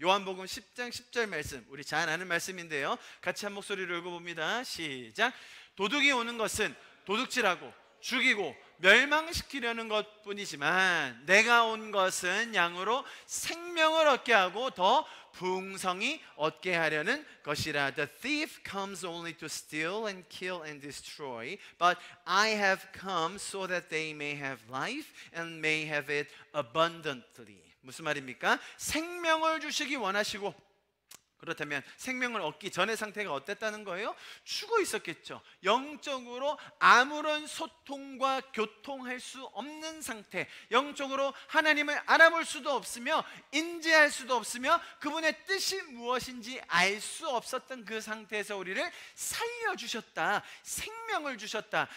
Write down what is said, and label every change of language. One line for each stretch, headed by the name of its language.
Korean: 요한복음 10장 10절 말씀, 우리 잘 아는 말씀인데요, 같이 한 목소리로 읽어봅니다. 시작. 도둑이 오는 것은 도둑질하고 죽이고 멸망시키려는 것뿐이지만 내가 온 것은 양으로 생명을 얻게 하고 더 풍성히 얻게 하려는 것이라.
English: The thief comes only to steal and kill and destroy, but I have come so that they may have life and may have it abundantly.
Korean: 무슨 말입니까? 생명을 주시기 원하시고, 그렇다면 생명을 얻기 전의 상태가 어땠다는 거예요? 죽어 있었겠죠. 영적으로 아무런 소통과 교통할 수 없는 상태, 영적으로 하나님을 알아볼 수도 없으며 인지할 수도 없으며 그분의 뜻이 무엇인지 알 수 없었던 그 상태에서 우리를 살려주셨다, 생명을 주셨다.